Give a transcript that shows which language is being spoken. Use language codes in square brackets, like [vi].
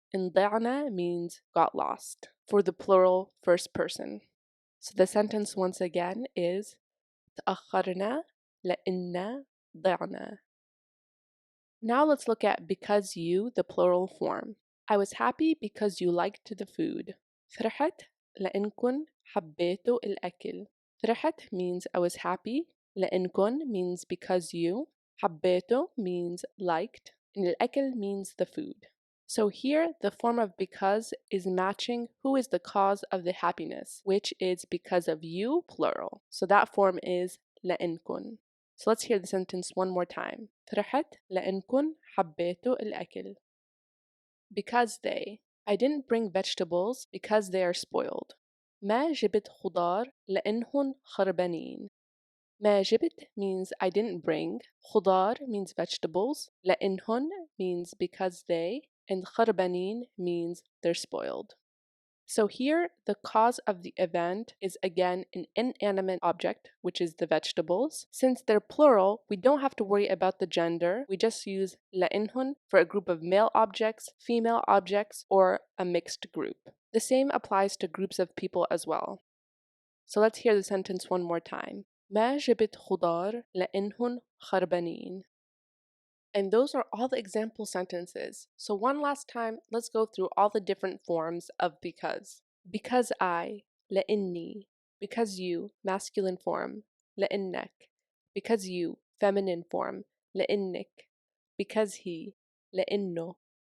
[en] And ضعنا means got lost for the plural first person. So the sentence once again is [ar] تأخرنا لأننا ضعنا. [en] Now let's look at because you, the plural form. I was happy because you liked the food. [ar] فرحت لأنكن حبيتوا الأكل. [en] فرحت means I was happy. لأنكن means because you. حبيتوا means liked. And الأكل means the food. So here, the form of because is matching who is the cause of the happiness, which is because of you, plural. So that form is لأنكن. So let's hear the sentence one more time. [ar] فرحت لأنكن حبيتوا الأكل. [en] Because they. I didn't bring vegetables because they are spoiled. [ar] ما جبت خضار لأنهن خربانين. [en] ما جبت means I didn't bring. خضار means vegetables. لأنهن means because they. And خربانين means they're spoiled. So here, the cause of the event is again an inanimate object, which is the vegetables. Since they're plural, we don't have to worry about the gender. We just use لأنهن for a group of male objects, female objects, or a mixed group. The same applies to groups of people as well. So let's hear the sentence one more time. [ar] ما جبت خضار لأنهن خربانين. [en] And those are all the example sentences. So one last time, let's go through all the different forms of because. Because I, لإني. Because you, masculine form, لإنك. Because you, feminine form, لإنك. Because he, لإنه.